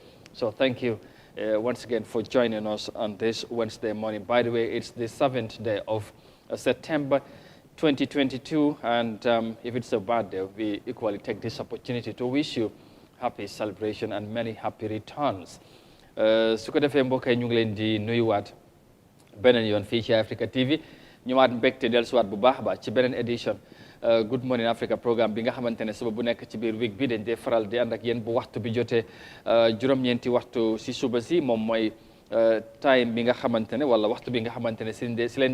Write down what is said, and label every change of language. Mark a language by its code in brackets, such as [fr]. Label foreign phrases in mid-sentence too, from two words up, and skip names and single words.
[en] So thank you once again for joining us on this Wednesday morning. By the way, it's the 7th day of September 2022, and if it's a bad day, we equally take this opportunity to wish you happy celebration and many happy returns. [wo] su ko defee mbokk yi ñu ngi leen di nuyuwaat beneen yoon fii ci Africa TV ñëwaat mbégte dellusiwaat bu baax a baax ci beneen édition Good Morning Africa programme bi nga xamante ne suba bu nekk ci biir week bi dañ dee faral di ànd ak yéen bu waxtu bi jotee juróom-ñeenti waxtu si suba si moom mooy time bi nga xamante ne wala waxtu bi nga xamante ne si leen